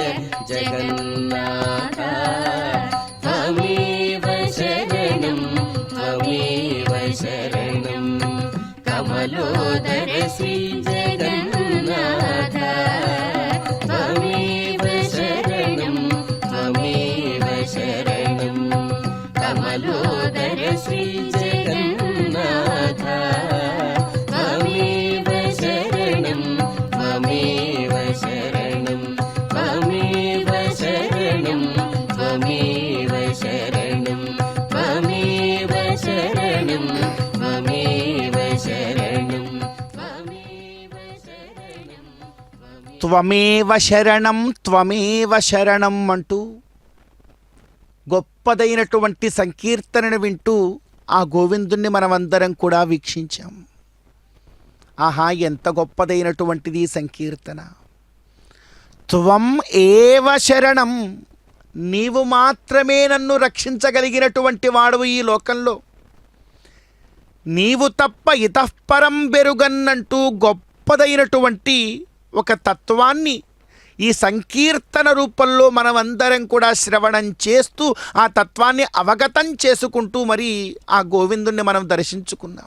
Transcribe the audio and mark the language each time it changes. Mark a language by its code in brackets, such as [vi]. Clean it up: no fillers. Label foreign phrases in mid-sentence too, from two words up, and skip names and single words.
[sa] జగన్నాథ త్వమేవ శరణం త్వమేవ శరణం కమలోదర శ్రీ జగన్నాథ త్వమేవ శరణం త్వమేవ శరణం కమలోదర శ్రీ జగన్నాథ త్వమేవ శరణం త్వమేవ శరణం త్వమేవ శరణం త్వమేవ శరణం త్వమేవ శరణం త్వమేవ శరణం త్వమేవ శరణం త్వమేవ శరణం [te] అంటూ గొప్పదైనటువంటి సంకీర్తనను వింటూ ఆ గోవిందుణ్ణి మనమందరం కూడా వీక్షించాం. ఆహా, ఎంత గొప్పదైనటువంటిది సంకీర్తన. [sa] త్వం ఏవ శరణం, [te] నీవు మాత్రమే నన్ను రక్షించగలిగినటువంటి వాడవు ఈ లోకంలో, నీవు తప్ప ఇతఃపరం బెరుగన్నంటూ గొప్పదైనటువంటి ఒక తత్వాన్ని ఈ సంకీర్తన రూపంలో మనమందరం కూడా శ్రవణం చేస్తూ ఆ తత్వాన్ని అవగతం చేసుకుంటూ మరి ఆ గోవిందుణ్ణి మనం దర్శించుకున్నాం.